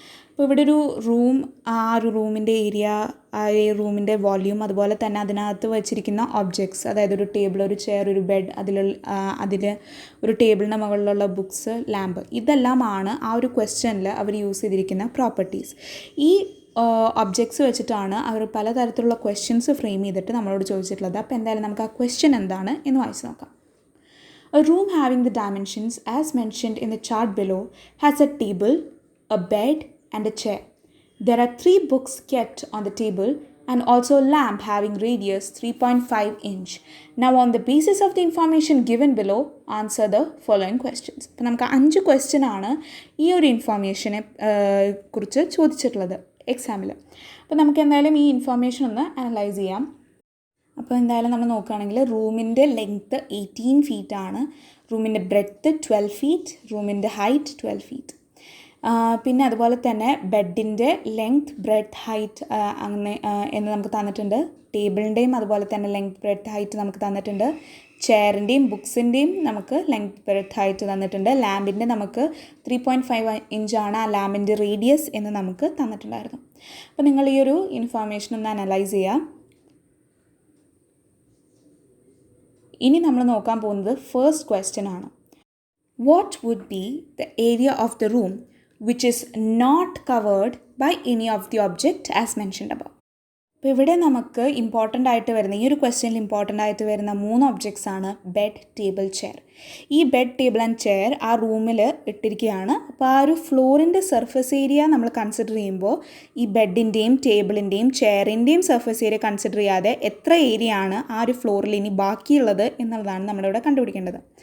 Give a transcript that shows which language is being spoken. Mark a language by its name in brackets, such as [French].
[Malayalam] അപ്പോൾ ഇവിടെ ഒരു റൂം, ആ ഒരു റൂമിൻ്റെ ഏരിയ, ആ റൂമിൻ്റെ വോള്യൂം, അതുപോലെ തന്നെ അതിനകത്ത് വെച്ചിരിക്കുന്ന ഒബ്ജക്ട്സ്, അതായത് ഒരു ടേബിൾ, ഒരു ചെയർ, ഒരു ബെഡ്, അതിൽ ഒരു ടേബിളിൻ്റെ മുകളിലുള്ള ബുക്സ്, ലാമ്പ്, ഇതെല്ലാമാണ് ആ ഒരു ക്വസ്റ്റ്യനിൽ അവർ യൂസ് ചെയ്തിരിക്കുന്ന പ്രോപ്പർട്ടീസ്. ഈ ഒബ്ജക്ട്സ് വെച്ചിട്ടാണ് അവർ പലതരത്തിലുള്ള ക്വസ്റ്റ്യൻസ് ഫ്രെയിം ചെയ്തിട്ട് നമ്മളോട് ചോദിച്ചിട്ടുള്ളത്. അപ്പോൾ എന്തായാലും നമുക്ക് ആ ക്വസ്റ്റ്യൻ എന്താണ് എന്ന് വായിച്ച് നോക്കാം. [English] A room having the dimensions as mentioned in the chart below has a table, a bed and a chair. There are 3 books kept on the table and also a lamp having radius 3.5 inch. Now on the basis of the information given below, answer the following questions. [Malayalam] അപ്പോൾ നമുക്ക് 5 question ആണ് ഈ ഒരു ഇൻഫോർമേഷനെ കുറിച്ച് ചോദിച്ചിട്ടുള്ളത് എക്സാമിൽ. അപ്പോൾ നമുക്ക് എന്തായാലും ഈ ഇൻഫോർമേഷൻ ഒന്ന് അനലൈസ് ചെയ്യാം. അപ്പോൾ എന്തായാലും നമ്മൾ നോക്കുകയാണെങ്കിൽ റൂമിൻ്റെ ലെങ്ത്ത് 18 ഫീറ്റ് ആണ്, റൂമിൻ്റെ ബ്രെഡ്ത്ത് 12 ഫീറ്റ്, റൂമിൻ്റെ ഹൈറ്റ് 12 ഫീറ്റ്. പിന്നെ അതുപോലെ തന്നെ ബെഡിൻ്റെ ലെങ്ത്, ബ്രെഡ്ത്ത്, ഹൈറ്റ് അങ്ങനെ എന്ന് നമുക്ക് തന്നിട്ടുണ്ട്. ടേബിളിൻ്റെയും അതുപോലെ തന്നെ ലെങ്ത്, ബ്രെഡ്ത്ത്, ഹൈറ്റ് നമുക്ക് തന്നിട്ടുണ്ട്. ചെയറിൻ്റെയും ബുക്സിൻ്റെയും നമുക്ക് ലെങ്ത്, ബ്രെഡ്ത്ത്, ഹൈറ്റ് തന്നിട്ടുണ്ട്. ലാമ്പിൻ്റെ നമുക്ക് 3.5 ഇഞ്ചാണ് ആ ലാമ്പിൻ്റെ റേഡിയസ് എന്ന് നമുക്ക് തന്നിട്ടുണ്ടായിരുന്നു. അപ്പോൾ നിങ്ങൾ ഈ ഒരു ഇൻഫോർമേഷൻ ഒന്ന് അനലൈസ് ചെയ്യുക. ഇനി നമ്മൾ നോക്കാൻ പോകുന്നത് ഫസ്റ്റ് ക്വസ്റ്റ്യൻ ആണ്. [English] What would be the area of the room which is not covered by any of the object as mentioned above. [Malayalam] അപ്പോൾ ഇവിടെ നമുക്ക് ഇമ്പോർട്ടൻ്റ് ആയിട്ട് വരുന്ന, ഈ ഒരു ക്വസ്റ്റ്യനിൽ ഇമ്പോർട്ടൻ്റ് ആയിട്ട് വരുന്ന 3 ഒബ്ജക്ട്സ് ആണ് ബെഡ്, ടേബിൾ, ചെയർ. ഈ ബെഡ്, ടേബിൾ ആൻഡ് ചെയർ ആ റൂമിൽ ഇട്ടിരിക്കുകയാണ്. അപ്പോൾ ആ ഒരു ഫ്ലോറിൻ്റെ സർഫസ് ഏരിയ നമ്മൾ കൺസിഡർ ചെയ്യുമ്പോൾ ഈ ബെഡിൻ്റെയും ടേബിളിൻ്റെയും ചെയറിൻ്റെയും സർഫസ് ഏരിയ കൺസിഡർ ചെയ്യാതെ എത്ര ഏരിയ ആണ് ആ ഒരു ഫ്ലോറിൽ ഇനി ബാക്കിയുള്ളത് എന്നുള്ളതാണ് നമ്മളിവിടെ കണ്ടുപിടിക്കേണ്ടത്.